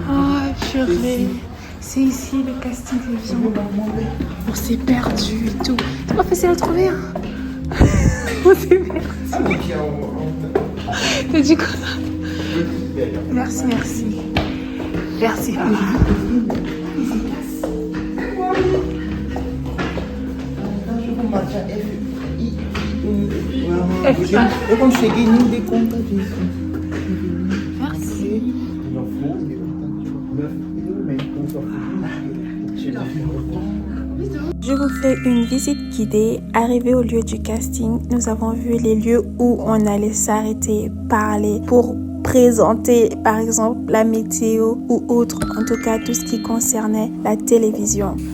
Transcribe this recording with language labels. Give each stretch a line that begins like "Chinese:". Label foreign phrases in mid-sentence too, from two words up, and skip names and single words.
French: Ah, purée. C'est ici le casting télévision. On s'est perdu et tout. C'est pas facile à trouver. Hein. On s'est perdu. T'as dit quoi? Merci. Merci.
Portuguese: Eu quando cheguei nem dei conta disso.
French: Merci. Je vous fais une visite guidée. Arrivé au lieu du casting, nous avons vu les lieux où on allait s'arrêter, parler pour présenter par exemple la météo ou autre, en tout cas tout ce qui concernait la télévision.